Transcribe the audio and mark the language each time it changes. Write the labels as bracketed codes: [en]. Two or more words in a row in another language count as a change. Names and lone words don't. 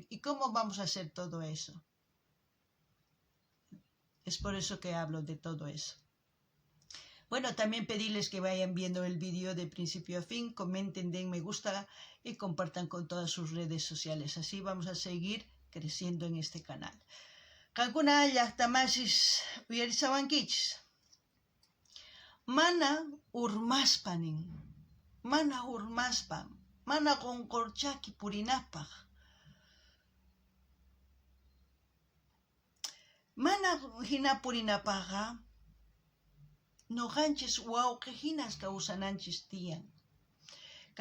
[es] ¿Y cómo vamos a hacer todo eso? Es por eso que hablo de todo eso. Bueno, también pedirles que vayan viendo el vídeo de principio a fin, comenten, den me gusta y compartan con todas sus redes sociales. Así vamos a seguir creciendo en este canal. [qu] Kankuna llaqtamasis uyarisawankichis. Mana urmaspanin, mana urmaspan, mana qonqorchaki purinapaq. Mana hina purinapaqa, noqanchis wawqi hinas kawsananchis tiyan.